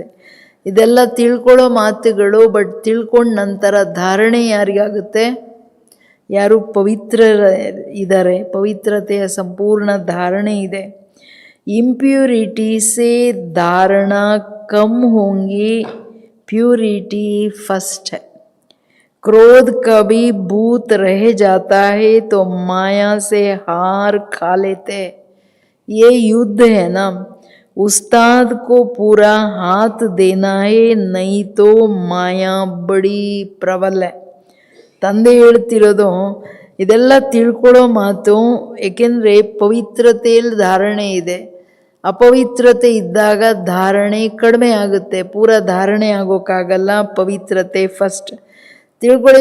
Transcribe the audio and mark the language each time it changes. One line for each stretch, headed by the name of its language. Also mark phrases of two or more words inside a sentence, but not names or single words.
Kannada: ಇದೆಲ್ಲ ತಿಳ್ಕೊಳ್ಳೋ ಮಾತುಗಳು. ಬಟ್ ತಿಳ್ಕೊಂಡ ನಂತರ ಧಾರಣೆ ಯಾರಿಗಾಗುತ್ತೆ? ಯಾರು ಪವಿತ್ರ ಇದ್ದಾರೆ, ಪವಿತ್ರತೆಯ ಸಂಪೂರ್ಣ ಧಾರಣೆ ಇದೆ.
Hindi: इंप्योरिटी से धारणा कम होंगी,
English: purity first
Hindi: है. क्रोध कभी भूत रह जाता है तो माया से हार खा लेते. ये युद्ध है ना, उस्ताद को पूरा हाथ देना है, नहीं तो माया बड़ी प्रबल है.
Kannada: ತಂದೆ ಹೇಳ್ತಿರೋದು ಇದೆಲ್ಲ ತಿಳ್ಕೊಳ್ಳೋ ಮಾತು. ಏಕೆಂದರೆ ಪವಿತ್ರತೆಯಲ್ಲಿ ಧಾರಣೆ ಇದೆ, ಅಪವಿತ್ರತೆ ಇದ್ದಾಗ ಧಾರಣೆ ಕಡಿಮೆ ಆಗುತ್ತೆ. ಪೂರ ಧಾರಣೆ ಆಗೋಕ್ಕಾಗಲ್ಲ. ಪವಿತ್ರತೆ ಫಸ್ಟ್ ತಿಳ್ಕೊಳ್ಳಿ.